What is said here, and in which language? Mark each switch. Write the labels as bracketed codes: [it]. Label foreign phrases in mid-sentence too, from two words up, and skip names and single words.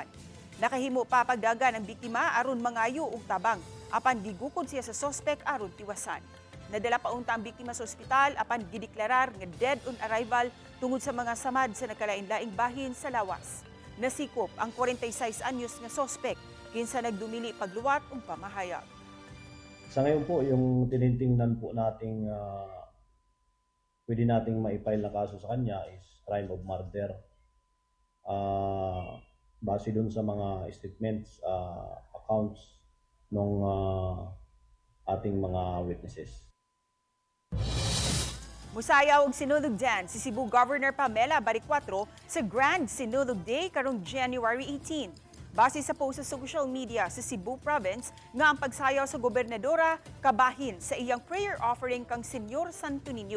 [ceb] Nakahimo pa pagdagan ang biktima aron mangayo og tabang apan gigukod siya sa sospek aron tiwasan. Nadala pa unta ang biktima sa ospital apan gideklarar nga [en] dead on arrival [ceb] tungod sa mga samad sa nagkalain-laing bahin sa lawas. Nasikop ang 46 anyos nga sospek kinsa nagdumili pagluwat ug pamahayag. [tl] Sa ngayon po, yung tinitingnan po nating pwede nating maipile na kaso sa kanya is [en] crime of murder. [tl] Base dun sa mga [en] statements, accounts [tl] ng ating mga witnesses. [ceb] Musayaw og sinulog dyan si Cebu Governor Pamela Baricuatro sa Grand Sinulog Day karong January 18. Base sa post sa [en] social media [ceb] sa Cebu Province nga ang pagsayaw sa gobernadora kabahin sa iyang [en] prayer offering [ceb] kang Senyor Santo Niño.